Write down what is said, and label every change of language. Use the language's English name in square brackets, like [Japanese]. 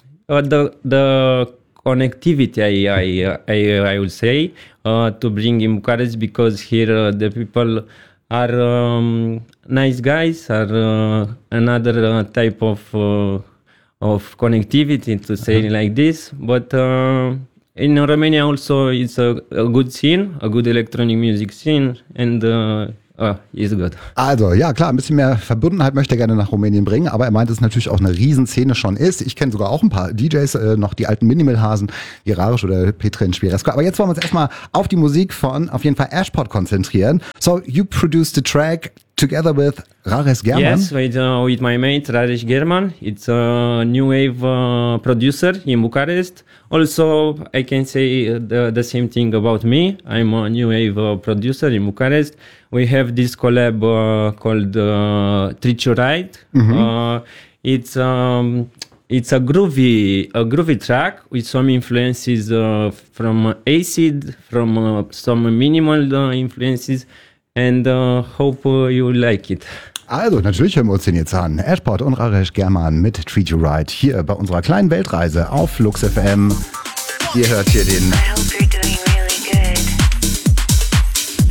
[English] The connectivity, I would say, to bring in Bucharest, because here the people are nice guys, are another type of connectivity, to say it like this. But in Romania also, it's a good scene, a good electronic music scene, and it's good. [German] Also, ja klar, ein bisschen mehr Verbundenheit möchte er gerne nach Rumänien bringen, aber er meint, dass es natürlich auch eine Riesenszene schon ist. Ich kenne sogar auch ein paar DJs, noch die alten Minimalhasen, wie Rarisch oder Petre Ispirescu. Aber jetzt wollen wir uns erstmal auf die Musik von, auf jeden Fall, Ashport konzentrieren. [English] So, you produced the track together with Rares German. Yes, with my mate Rares German. It's a new wave producer in Bucharest. Also, I can say the same thing about me. I'm a new wave producer in Bucharest. We have this collab called Treat You Right. Mm-hmm. It's a groovy track with some influences from acid, from some minimal influences. And hope you like it. [German] Also, natürlich hören wir uns den jetzt an. Ashport und Rares German mit Treat You Right hier bei unserer kleinen Weltreise auf Flux FM. Ihr hört hier den [English] I hope you're doing really good.